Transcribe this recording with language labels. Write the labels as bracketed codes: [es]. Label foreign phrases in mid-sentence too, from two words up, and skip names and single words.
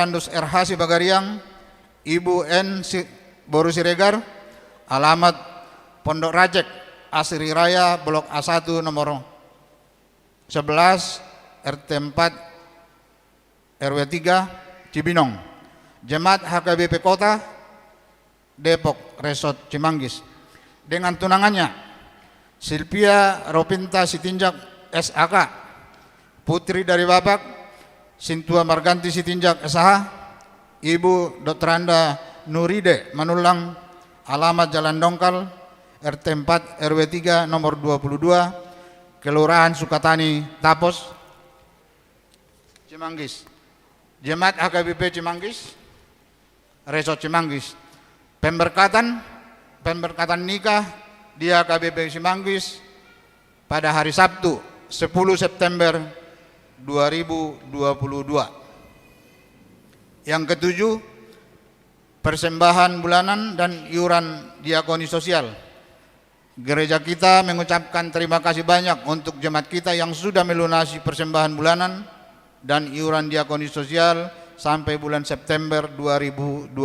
[id] Andus RH Sibagariang, Ibu N. Boru Siregar, alamat Pondok Rajek, Asri Raya, Blok A1 nomor 11, RT 4, RW 3, Cibinong. Jemaat HKBP Kota, Depok, Resort Cimanggis. Dengan tunangannya, Silvia Ropinta Sitinjak, SAK, putri dari Bapak Sintua Marganti Sitinjak SH, Ibu Dr. Anda Nuride Manulang, alamat Jalan Dongkal, RT 4 RW 3 nomor 22, Kelurahan Sukatani, Tapos, Cimanggis. Jemaat HKBP Cimanggis, Resort Cimanggis. Pemberkatan nikah di HKBP Cimanggis pada hari Sabtu 10 September 2022. Yang ketujuh, persembahan bulanan dan iuran diakoni sosial. Gereja kita mengucapkan terima kasih banyak untuk jemaat kita yang sudah melunasi persembahan bulanan dan iuran diakoni sosial sampai bulan September 2022.